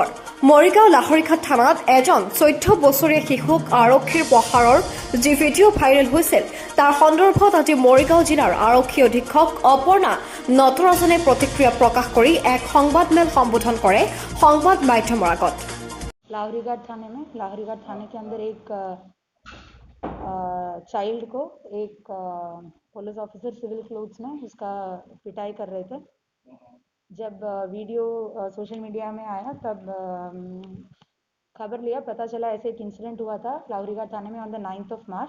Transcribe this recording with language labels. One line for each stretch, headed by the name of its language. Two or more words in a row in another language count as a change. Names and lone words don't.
Assamese: মৰিগাঁও লাহৰিঘাট থানাত এজন 14 বছৰীয়া শিশুক আৰক্ষীৰ প্ৰহাৰৰ যি ভিডিঅ' ভাইৰেল হৈছিল তাৰ সন্দৰ্ভত আজি মৰিগাঁও জিলাৰ আৰক্ষী অধীক্ষক অপৰ্ণা নটৰাজনে প্ৰতিক্ৰিয়া প্ৰকাশ কৰি এক সংবাদমেল সম্বোধন কৰে সংবাদ মাধ্যমৰ আগত।
Hindi: लाहौरीघाट थाने के अंदर एक चाइल्ड को एक पुलिस ऑफिसर
English: civil clothes
Hindi: में उसका पिटाई कर रहे थे। जब वीडियो
English: social media
Hindi: में आया तब खबर लिया, पता चला ऐसे एक इंसिडेंट हुआ था लाहौरीघाट थाने में
English: on the 9th of March.